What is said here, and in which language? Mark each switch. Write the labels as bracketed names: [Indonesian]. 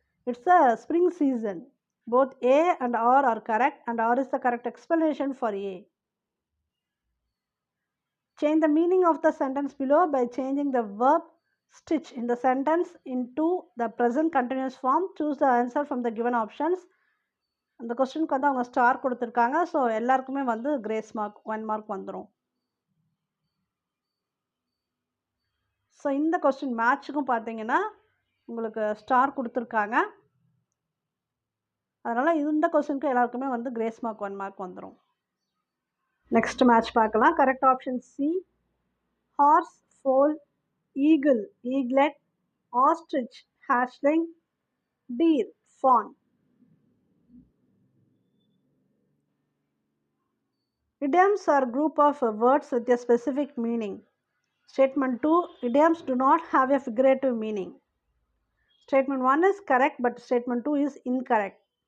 [English] It's a spring season. Both A and R are correct and R is the correct explanation for A. Change the meaning of the sentence below by changing the verb stitch in the sentence into the present continuous form. Choose the answer from the given options. [Tamil] அந்த கொஸ்டினுக்கு வந்து அவங்க star கொடுத்துருக்காங்க. So எல்லாருக்குமே வந்து grace mark 1 mark வந்துடும். So இந்த question மேட்ச்சுக்கும் பார்த்தீங்கன்னா உங்களுக்கு ஸ்டார் கொடுத்துருக்காங்க. அதனால் இந்த கொஸ்டினுக்கு எல்லாருக்குமே வந்து கிரேஸ் மார்க் 1 மார்க் வந்துடும். நெக்ஸ்ட் மேட்ச் பார்க்கலாம். Correct option C. [English] Horse, foal, eagle, eaglet, ostrich, hatchling, deer, fawn. Idioms are a group of words with a specific meaning. Statement 2. Idioms do not have a figurative meaning. Statement 1 is correct but statement 2 is incorrect.